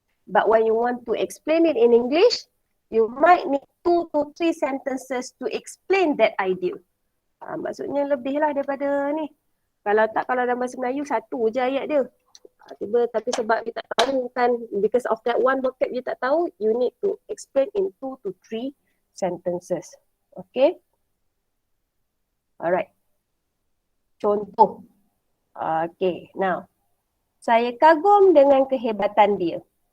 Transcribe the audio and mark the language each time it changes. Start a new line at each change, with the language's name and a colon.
English: But when you want to explain it in English, you might need 2 to 3 sentences to explain that idea.
Malay: Maksudnya lebih lah daripada ni. Kalau dalam bahasa Melayu, satu je ayat dia. Tapi sebab you tak tahu kan,
English: because of that one vocab you tak tahu, you need to explain in 2 to 3 sentences. Okay? Alright. Contoh.
Malay: Okay, now. Saya kagum dengan kehebatan dia.